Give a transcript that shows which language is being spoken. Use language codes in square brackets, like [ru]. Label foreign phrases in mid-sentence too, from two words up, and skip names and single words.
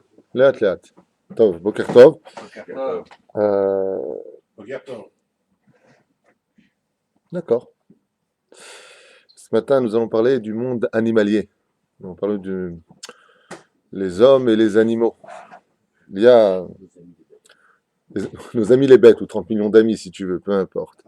[he] לאט לאט. טוב, בוקר טוב. טוב. Euh, בוקר טוב. [fr] d'accord. Ce matin, nous allons parler du monde animalier. Nous allons parler les hommes et les animaux. Il y a nos amis les bêtes, ou 30 millions d'amis si tu veux, peu importe.